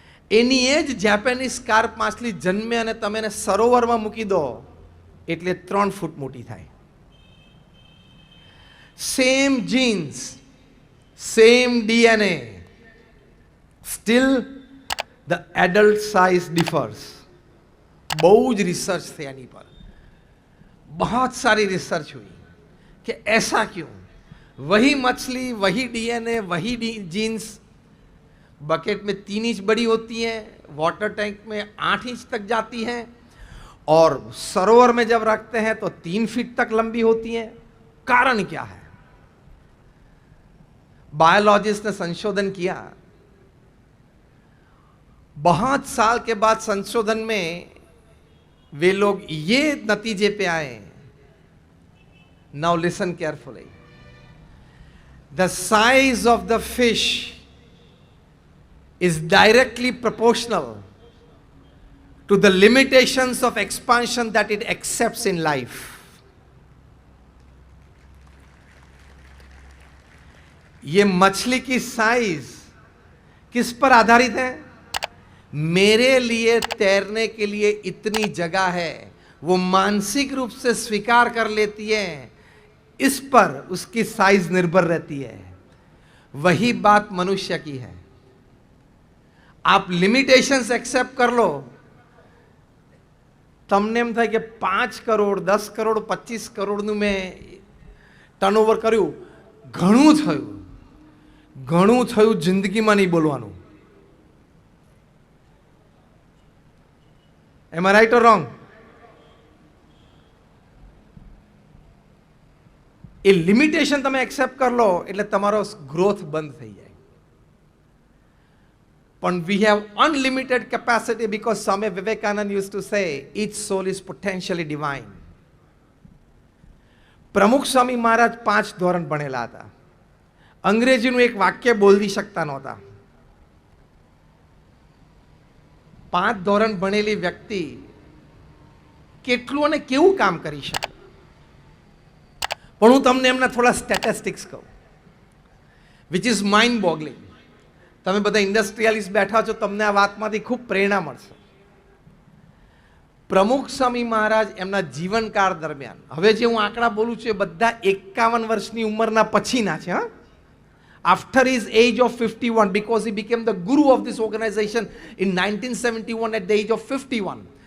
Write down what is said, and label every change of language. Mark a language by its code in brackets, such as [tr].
[gu] એની એ જ જાપાનીઝ સ્કાર્પ માછલી જન્મે અને તમે એને સરોવરમાં મૂકી દો એટલે 3 ફૂટ મોટી થાય। [en] Same genes, same DNA, still the adult size differs. [gu] બહુ જ રિસર્ચ થઈ આની પર, [hi] बहुत सारी रिसर्च हुई कि ऐसा क्यों। वही मछली, वही DNA, वही जीन्स बकेट में 3 इंच बड़ी होती है, वाटर टैंक में 8 इंच तक जाती हैं, और सरोवर में जब रखते हैं तो 3 फीट तक लंबी होती हैं। कारण क्या है? बायोलॉजिस्ट ने संशोधन किया। बहुत साल के बाद संशोधन में वे लोग ये नतीजे पे आए। [en] Now listen carefully. [hi] The size of the fish [en] is directly proportional to the limitations of expansion that it accepts in life. [hi] ये मछली की साइज किस पर आधारित है? मेरे लिए तैरने के लिए इतनी जगह है, वो मानसिक रूप से स्वीकार कर लेती है, इस पर उसकी साइज निर्भर रहती है। वही बात मनुष्य की है. आप लिमिटेशंस एक्सेप्ट कर लो, [gu] તમને એમ થાય કે 5 કરોડ 10 કરોડ 25 કરોડનું મેં ટર્નઓવર કર્યું, ઘણું થયું જિંદગીમાં નહીં બોલવાનું. [en] Am I right or wrong? [gu] A limitation તમે એક્સેપ્ટ કરી લો એટલે તમારો ગ્રોથ બંધ થઈ જાય. પણ [en] we have unlimited capacity because Swami Vivekananda used to say each soul is potentially divine. [gu] પ્રમુખ સ્વામી મહારાજ 5 ધોરણ ભણેલા હતા. અંગ્રેજીનું એક વાક્ય બોલી શકતા નહોતા. 5 ધોરણ ભણેલી વ્યક્તિ કેટલું અને કેવું કામ કરી શકે. પણ હું તમને એમના થોડા સ્ટેટિસ્ટિક્સ કહું, [en] Which is mind boggling. [gu] તમે બધા ઇન્ડસ્ટ્રીયલિસ્ટ બેઠા છો, તમને આ વાતમાંથી ખૂબ પ્રેરણા મળશે. પ્રમુખ સ્વામી મહારાજ એમના જીવનકાળ દરમિયાન, હવે જે હું આંકડા બોલું છું એ બધા 51 વર્ષની ઉંમરના પછીના છે. [en] After his age of 51, because he became the guru of this organization in 1971 at the age of 51.